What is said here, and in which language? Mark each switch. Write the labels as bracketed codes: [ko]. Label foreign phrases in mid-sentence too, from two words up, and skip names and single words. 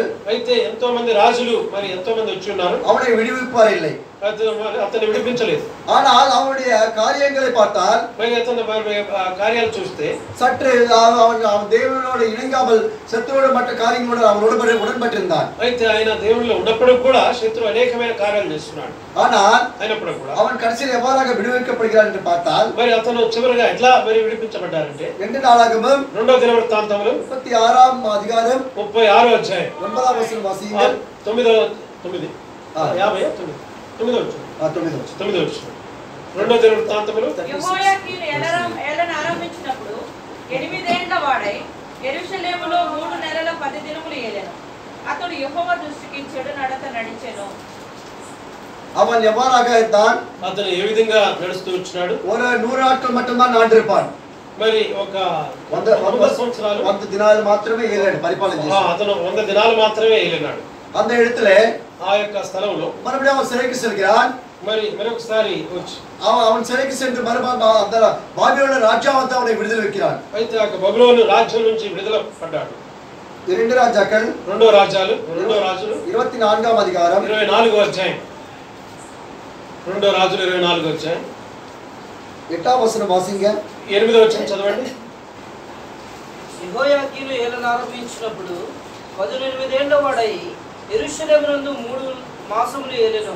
[te] అయితే ఎంతో మంది రాజులు మరి ఎంతో మంది వచ్చి ఉన్నారు. [ta] அவனை விடுவிப்பார் இல்லை. [te] అతన్ని విడిపించలేదు. [ta] ஆனால் அவனுடைய காரியங்களை பார்த்தால் [te] మరి అతని కార్యాలు చూస్తే [ta] சற்று அவன் தேவனோடு இணங்காமல் சத்துருவோடு மற்ற காரியங்களோடு அவனோடு உடன்பட்டிருந்தான். [te] అయితే ఆయన దేవునిలో ఉన్నప్పుడు కూడా శత్రువు అనేకమైన కార్యాలు చేస్తున్నాడు. [ta] ஆனால் [te] అయినప్పుడు కూడా [ta] அவன் கடைசியில் எவ்வாறாக விடுவிக்கப்படுகிறான் என்று பார்த்தால் [te] మరి అతను చివరిగా ఎట్లా మరి విడిపించబడ్డారంటే [ta] 2 నాளாகమం [te] 2వ దినవృత్తాంతములు [ta] 36వ అధికారం [te] 36వ అధ్యాయం 9వ వచనం వాసించండి. 9వ 9 9వ వచనం 2వ దినవృత్తాంతములు యెహోయాకీను ఏలన ఆరంభించినప్పుడు 8 ఏళ్ల వాడై యెరూషలేములో 3 నెలల 10 దినములు ఏలెను. అతడు యెహోవా దృష్టికి చెడు నడత నడిచెను. [ta] அவன் எவ்வாறாக இருந்தான்? [te] అతను ఏ విధంగా నడుస్తూ వచ్చాడు? [ta] ஒரு 100 நாட்கள் மட்டும்தான் ஆண்டிருப்பான். [te] మరి ఒక 100 సంవత్సరాలు 100 దినాలు మాత్రమే ఏలాడు, పరిపాలన చేశాడు. అతను 100 దినాలు మాత్రమే ఏలినాడు. [ta] அந்த இடத்துல [te] ఆ యొక్క స్థలంలో [ta] மறுபடியும் அவன் சிறைக்கு செல்கிறான். [te] మరి మరొకసారి వచ్చి [ta] அவன் சிறைக்கு சென்று மறுபடியும் அந்த பாபிலோன் ராஜா வந்து அவனை விடுதலை வைக்கிறான். [te] అయితే ఆ బబులోను రాజ్యం నుంచి విడుదల పడ్డాడు. [ta] 2 రాజాக்கள் [te] 2వ రాజులు [ta] 24వ అధికారం [te] 24వ అధ్యాయం 2వ రాజులు 24వ అధ్యాయం 8వ వచనం వాసింగ 8వ వచనం చదవండి. యెహోయాకీను ఏలన ఆరంభించినప్పుడు 18 ఏళ్ల వాడై యెరూషలేమునందు 3 మాసములు ఏలెను.